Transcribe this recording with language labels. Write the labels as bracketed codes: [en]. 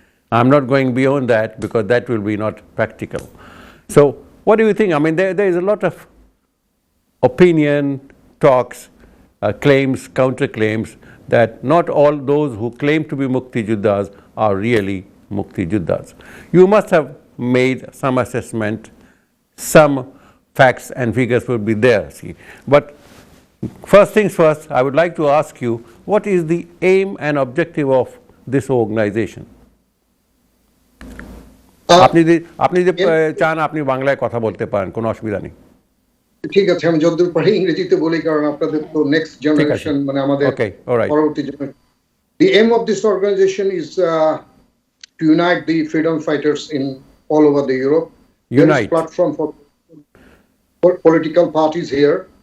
[en] I'm not going beyond that because that will be not practical. So what do you think? I mean, there is a lot of opinion, talks, claims, counterclaims, that not all those who claim to be Mukti Juddhas are really Mukti Juddhas. You must have made some assessment, some facts and figures would be there. See, but first things first, I would like to ask you, what is the aim and objective of this organization? [bn] আপনি যে চান আপনি বাংলায় কথা বলতে পারেন, কোনো অসুবিধা নেই। ঠিক আছে, আমি যতদূর পারি ইংরেজিতে বলি, কারণ আপনাদের তো নেক্সট জেনারেশন, মানে আমাদের পরবর্তী generation. [en] The aim of this organization is to unite the freedom fighters in all over the Europe. Unite. There is a platform for political parties here.